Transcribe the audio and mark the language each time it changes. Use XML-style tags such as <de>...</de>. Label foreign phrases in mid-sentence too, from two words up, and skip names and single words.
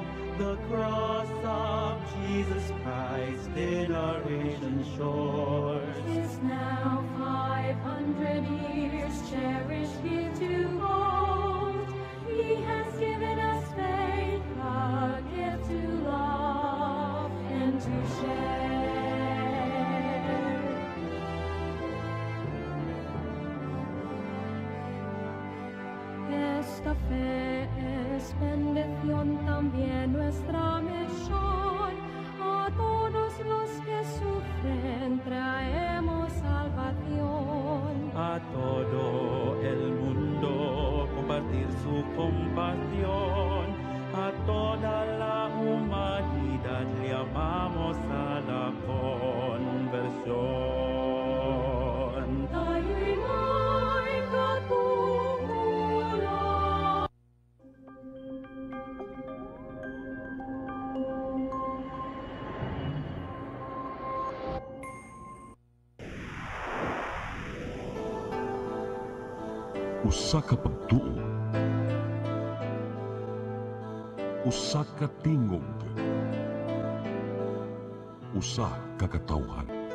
<en>The cross of Jesus Christ in our ancient shores. Is now 500 years cherished here to hold. He has given us faith, a gift to love and to share.</en> <es>Esta fe es bendición también nuestra misión. A todos los que sufren traemos salvación. A todo el mundo compartir su compasión. A toda la humanidad le llamamos a la conversión.</es> <tl>Tayo'y may katungkulan.</tl> <ceb>Usa ka pagtuo, usa ka tingog, usa ka katawhan.</ceb>